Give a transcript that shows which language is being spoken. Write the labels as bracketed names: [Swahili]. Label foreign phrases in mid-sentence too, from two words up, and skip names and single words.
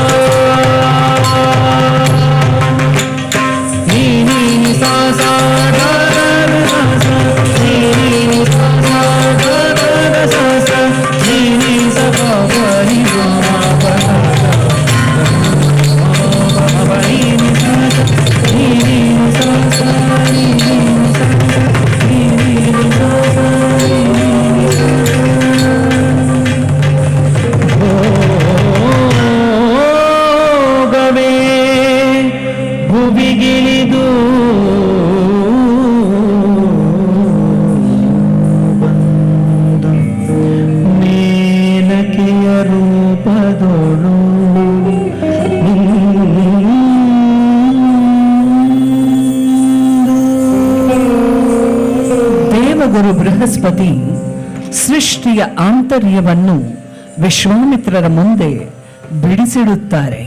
[Kannada] ನೀ ಸಾ ಸಾ ಗ ಗ ಗ ಸ ಸ, ನೀ ಸಾ ಸಾ ಗ ಗ ಗ ಸ ಸ, ನೀ ಸ ಗ ಗ ರಿ ಗ ಮ ಪ ಸ ಸ, ನೀ ಸಾ ಸ, ನೀ ಸಾ ಸ, ನೀ ಸಾ ಸ, ನೀ ಸಾ ಸ, ಭೋಗವೇ ಭುವಿಗಿಳಿದು ಮೇಲಕೆಯ ರೂಪದೊಳು ದೇವಗುರು ಬೃಹಸ್ಪತಿ ಸೃಷ್ಟಿಯ ಆಂತರ್ಯವನ್ನು ವಿಶ್ವಾಮಿತ್ರರ ಮುಂದೆ ಬಿಡಿಸಿಡುತ್ತಾರೆ.